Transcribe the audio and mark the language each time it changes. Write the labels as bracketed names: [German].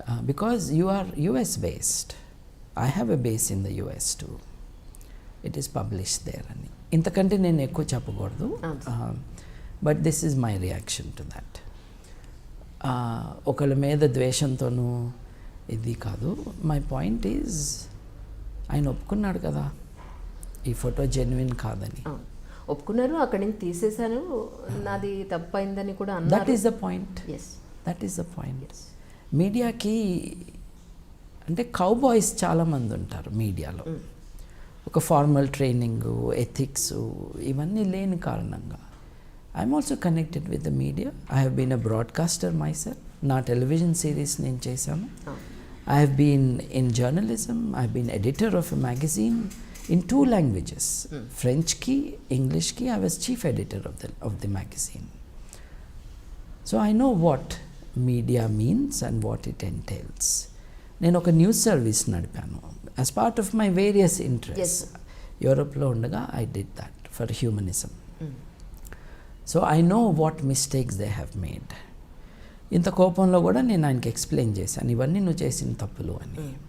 [English] Because you are US based. I have a base in the US too. It is published there [Telugu] అని. ఇంతకంటే నేను ఎక్కువ చెప్పకూడదు, [English] But this is my reaction to that. [Telugu] ఒకళ్ళ మీద ద్వేషంతోనూ ఇది కాదు. [English] my point is [Telugu] ఆయన ఒప్పుకున్నాడు కదా ఈ ఫోటో జెన్యున్ కాదని. ఒప్పుకున్నారు, అక్కడి నుంచి తీసేశాను, నాది తప్పైందని కూడా అన్నారు. [English] That is the point. That is the point. [Telugu] మీడియాకి అంటే కౌబాయ్స్ చాలామంది ఉంటారు మీడియాలో. ఒక ఫార్మల్ ట్రైనింగ్, ఎథిక్స్ ఇవన్నీ లేని కారణంగా [English] I'm also connected with the media. I have been a broadcaster myself. [Telugu] నా టెలివిజన్ సిరీస్ నేను చేశాను. [English] I have been in journalism, I have been editor of a magazine, in 2 languages, French ki, English ki. I was chief editor of the magazine. So I know what media means and what it entails. [Telugu] నేను ఒక news service నడిపాను [English] As part of my various interest. [Telugu] యూరోప్లో ఉండగా [English] I did that for humanism. So I know what mistakes they have made. [Telugu] ఇంత కోపంలో కూడా నేను ఆయనకి explain చేశాను, ఇవన్నీ నువ్వు చేసిన తప్పులు అని.